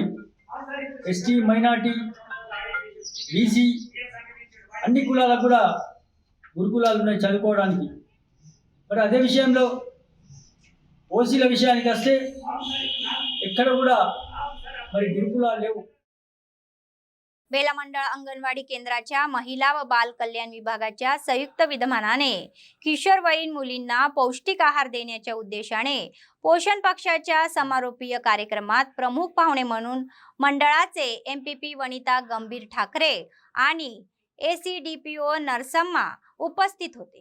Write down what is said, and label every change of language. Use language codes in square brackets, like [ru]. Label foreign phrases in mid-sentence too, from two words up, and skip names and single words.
[te] ఎస్టీ, మైనార్టీ, బీసీ అన్ని కులాలకు కూడా గురుకులాలు ఉన్నాయి చదువుకోవడానికి. మరి అదే విషయంలో ఓసీల విషయానికి వస్తే ఎక్కడ కూడా మరి గురుకులాలు లేవు. [mr] बेला मंडळ अंगणवाडी केंद्राच्या महिला व बाल कल्याण विभागाच्या संयुक्त विद्यमानाने किशोरवयीन मुलींना पौष्टिक आहार देण्याच्या उद्देशाने पोषण पक्षाच्या समारोपीय कार्यक्रमात प्रमुख पाहुणे म्हणून मंडळाचे एमपीपी वनिता गंभीर ठाकरे आणि एसीडीपीओ नरसम्मा उपस्थित होते.